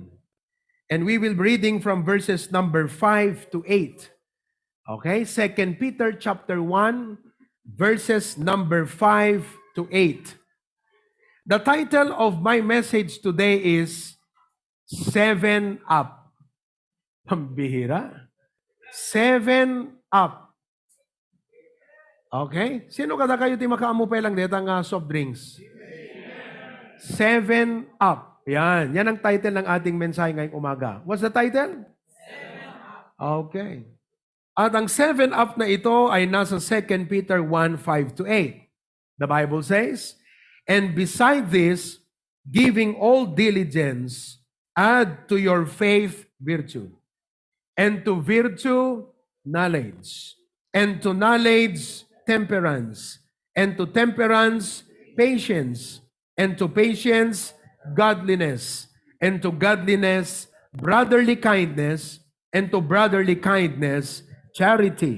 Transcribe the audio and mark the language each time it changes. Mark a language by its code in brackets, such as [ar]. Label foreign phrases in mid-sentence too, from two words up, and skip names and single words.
[en] And we will be reading from verses number 5 to 8. Okay? 2 Peter chapter 1, verses number 5 to 8. The title of my message today is 7 Up. [tl] Pambihira. 7 Up. Okay? Sino kada kayo ti makaamupay lang dito ang [en] soft drinks? [tl] 7 Up. Yan. Yan ang title ng ating mensahe ngayong umaga. [en] What's the title? 7 Up. Okay. [tl] At ang 7 Up na ito ay nasa 2 Peter 1, 5 to 8. [en] The Bible says, "And beside this, giving all diligence, add to your faith virtue, and to virtue knowledge, and to knowledge temperance, and to temperance patience, and to patience godliness, and to godliness brotherly kindness, and to brotherly kindness charity.